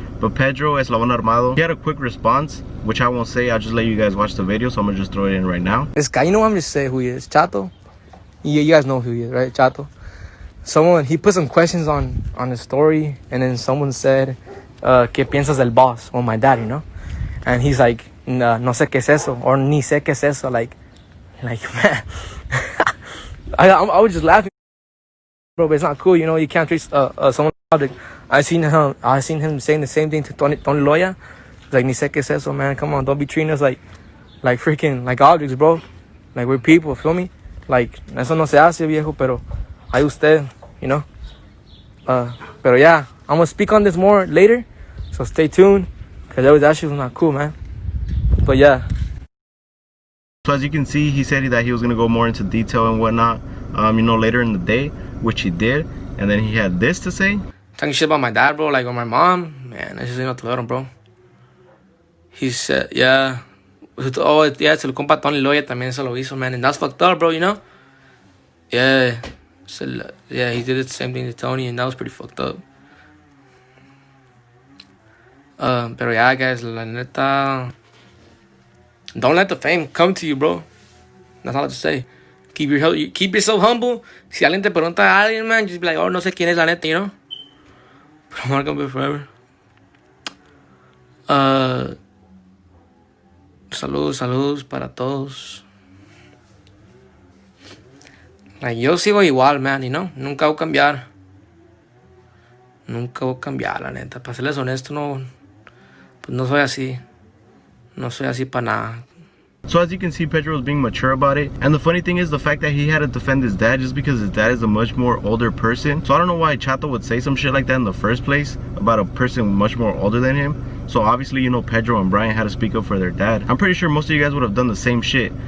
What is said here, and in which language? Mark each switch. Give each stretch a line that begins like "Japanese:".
English: But Pedro, ESLABON Armado, he had a quick response, which I won't say. I'll just let you guys watch the video, so I'm gonna just throw it in right now. This guy, you know, I'm just saying who he is, Chato. You guys know who he is, right? Chato. Someone, he put some questions on his story, and then someone said,
Spanish: ¿Qué piensas del boss?
English: Or my dad, you know? And he's like,
Spanish: no sé qué es eso,
English: or
Spanish: ni sé qué es eso,
English: like man. I was just laughing, bro, but it's not cool, you know. You can't treat someone object. I seen him saying the same thing to Tony Loya. Like,
Spanish: ni sé qué es eso,
English: man. Come on, don't be treating us like freaking like objects, bro. Like, we're people, feel me?
Spanish: Like, eso no se hace, viejo, pero hay usted,
English: you know. Pero yeah, I'm gonna speak on this more later, so stay tuned, because that shit was not cool, man. But yeah. So as you can see, he said that he was gonna go more into detail and whatnot, you know, later in the day, which he did. And then he had this to say. Talking shit about my dad, bro, like, or my mom, man, I just didn't know to let him, bro. He said, yeah. Oh, yeah,
Spanish: se lo compa Tony Loya también se lo hizo, man.
English: And that's fucked up, bro, you know? Yeah. So, yeah, he did the same thing to Tony, and that was pretty fucked up. Pero yeah, guys,
Spanish: la neta,
English: don't let the fame come to you, bro. That's all I have to say. Keep yourself humble.
Spanish: Si alguien te pregunta a alguien,
English: man, just be like, oh,
Spanish: no sé quién es la neta,
English: you know?
Spanish: Pero MARCA MP forever. Saludos para todos. Like, yo sigo igual,
English: man, you know?
Spanish: Nunca voy a cambiar. Nunca voy a cambiar, la neta. Para serles honesto, no, pues no soy así. No soy así para nada.
English: So as you can see, Pedro was being mature about it. And the funny thing is the fact that he had to defend his dad just because his dad is a much more older person. So I don't know why Chato would say some shit like that in the first place about a person much more older than him. So obviously, you know, Pedro and Brian had to speak up for their dad. I'm pretty sure most of you guys would have done the same shit.